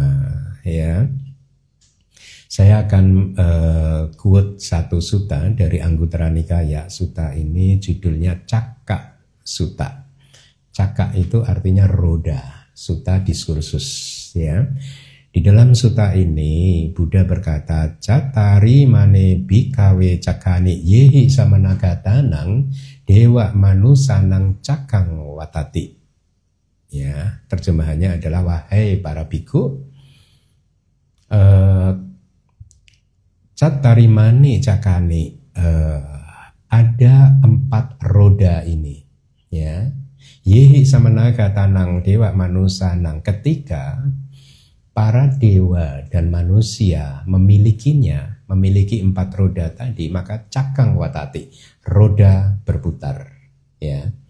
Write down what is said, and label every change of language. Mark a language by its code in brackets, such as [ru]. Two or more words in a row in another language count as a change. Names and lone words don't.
[id] Ya, saya akan quote satu sutta dari Anguttara Nikaya. Sutta ini judulnya Cakka Sutta. Cakka itu artinya roda, sutta diskursus. Ya, di dalam sutta ini Buddha berkata, [pi] Catari mane bhikkhave cakkani yehi samanagatanang dewa manusanang cakang watati. [id] Ya, terjemahannya adalah, wahai para bhikkhu, [pi] Catarimani cakani, [id] ada 4 roda ini, ya. [pi] Yehi samanaga tanang dewa manusanang, [id] ketika para dewa dan manusia memilikinya, memiliki 4 roda tadi, maka [pi] cakang watati, [id] roda berputar, ya.